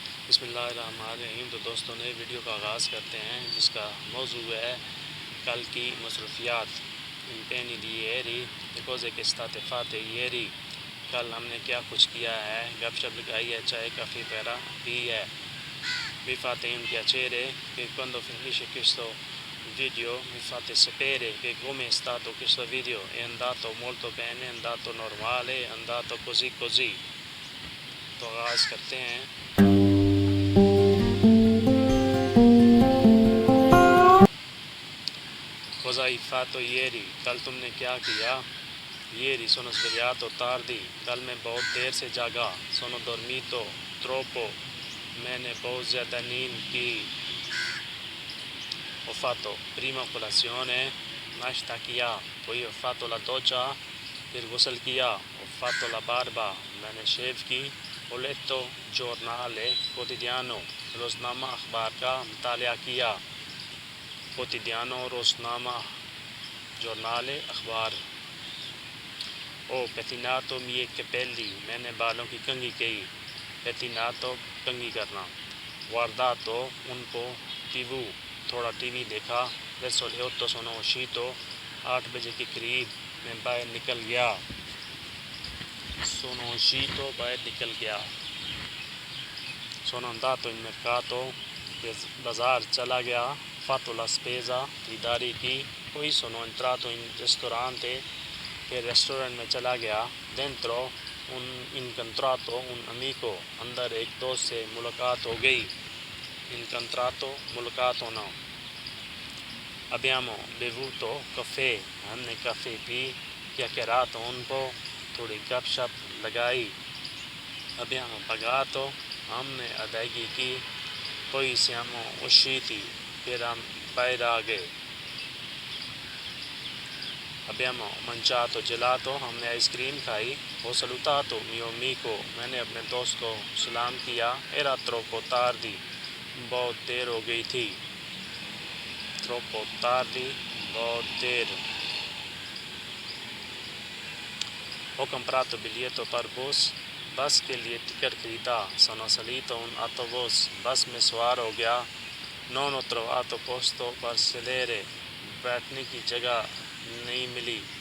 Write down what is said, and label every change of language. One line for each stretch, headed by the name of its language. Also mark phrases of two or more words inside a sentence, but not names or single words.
Urdu: بسم اللہ الرحمن الرحیم۔ تو دوستوں نئے ویڈیو کا آغاز کرتے ہیں جس کا موضوع ہے کل کی مصروفیات۔
Italian: impegni di ieri, le cose che state fatte ieri۔
Urdu: کل ہم نے کیا کچھ کیا ہے، گپ شپ لگائی ہے، چائے کافی وغیرہ پی ہے۔
Italian: Vi fate un piacere che quando finisce questo video mi fate sapere che come è stato questo video. È andato molto bene, è andato normale, è andato così così۔
Urdu: تو آغاز کرتے ہیں۔
Italian: Cosa hai fatto ieri؟
Urdu: کل تم نے کیا کیا؟
Italian: Ieri sono svegliato tardi۔
Urdu: کل میں بہت دیر سے جاگا۔
Italian: Sono dormito troppo۔
Urdu: میں نے بہت زیادہ نیند کی۔
Italian: Ho fatto prima colazione،
Urdu: ناشتہ کیا،
Italian: poi ho fatto la doccia،
Urdu: پھر غسل کیا،
Italian: ho fatto la barba،
Urdu: میں نے شیو کی،
Italian: ho letto giornale quotidiano،
Urdu: روزنامہ اخبار کا مطالعہ کیا۔ quotidiano روزنامہ، giornale اخبار۔
Italian: ho pettinato i miei capelli،
Urdu: میں نے بالوں کی کنگھی کی، pettinato کنگھی کرنا۔
Italian: guardato un po' TV،
Urdu: تھوڑا ٹی وی دیکھا۔
Italian: verso le 8 sono uscito،
Urdu: 8 بجے کے قریب میں باہر نکل گیا۔
Italian: sono uscito
Urdu: باہر نکل گیا۔
Italian: sono andato in mercato،
Urdu: بازار چلا گیا۔
Italian: fatto la spesa،
Urdu: خریداری کی۔
Italian: poi sono entrato in ristorante،
Urdu: پھر ریسٹورنٹ میں چلا گیا۔
Italian: dentro incontrato un amico،
Urdu: اندر ایک دوست سے ملاقات ہو گئی۔
Italian: incontrato
Urdu: ملاقات ہونا۔
Italian: abbiamo bevuto caffè،
Urdu: ہم نے کافی پی۔
Italian: chiacchierato un po'،
Urdu: تھوڑی گپ شپ لگائی۔
Italian: abbiamo pagato،
Urdu: ہم نے ادائیگی کی۔
Italian: poi siamo usciti،
Urdu: پھر ہم باہر آ گئے۔
Italian: abbiamo mangiato gelato،
Urdu: ہم نے آئس کریم کھائی۔
Italian: ho salutato mio amico،
Urdu: میں نے اپنے دوست کو سلام کیا۔
Italian: era troppo tardi،
Urdu: بہت دیر ہو گئی تھی۔
Italian: troppo tardi،
Urdu: بہت دیر۔
Italian: ho comprato biglietto per bus،
Urdu: بس کے لیے ٹکٹ خریدا۔
Italian: sono salito un autobus،
Urdu: بس میں سوار ہو گیا۔
Italian: non ho trovato posto per sedere،
Urdu: بیٹھنے کی جگہ نہیں ملی۔